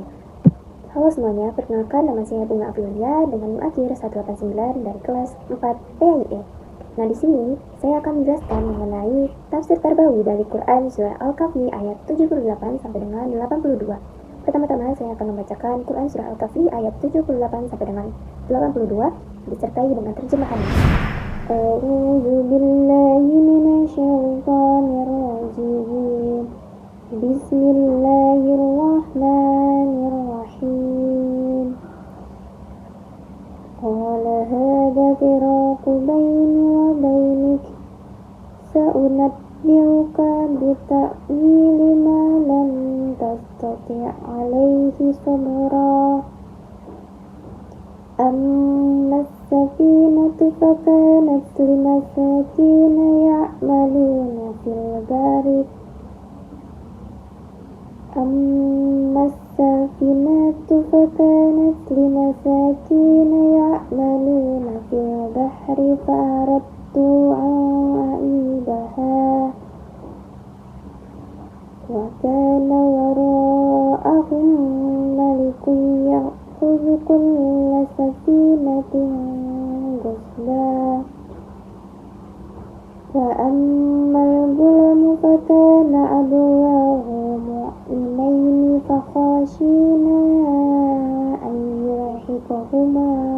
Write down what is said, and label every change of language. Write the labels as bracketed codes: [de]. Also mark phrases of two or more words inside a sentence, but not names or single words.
[id] Halo semuanya, perkenalkan nama saya Bunga Aprilia dengan akhir 189 dari kelas 4 PAIE. Nah, di sini saya akan menjelaskan mengenai tafsir terbaru dari Quran surah Al-Kahfi ayat 78 sampai dengan 82. Pertama-tama saya akan membacakan Quran surah Al-Kahfi ayat 78 sampai dengan 82 disertai dengan terjemahannya. [ar] أعوذ بالله من الشيطان الرجيم. بسم الله الرحمن الرحيم. قال هذا فراق بيني وبينك. سأنبئك بتأويل ما لم تستطع عليه صبرا. أما السفينة فكانت لمساكين يعملون في البحر. أما السفينة فكانت لمساكين يعملون في البحر فأردت أن أعيبها وكان وراءهم ملك يأخذ كل سفينة غصبا فأما الغلام فكان أبواه مؤمنين فخشينا أن يرهقهما